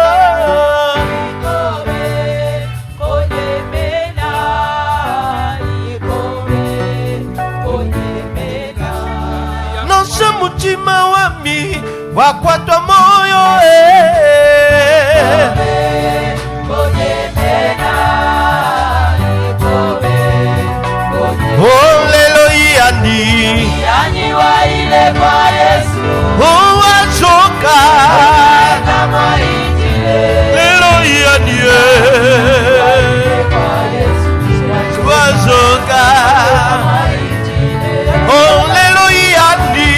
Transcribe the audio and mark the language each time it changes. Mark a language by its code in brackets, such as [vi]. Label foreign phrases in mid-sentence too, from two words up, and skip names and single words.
[bem] Nasha mutima wami wakwata moyo Oh lelo yandi [sw] Yani wa ile kwa Yesu Oh wachoka kama injili [bem] Lelo yandi Wachoka Oh lelo yandi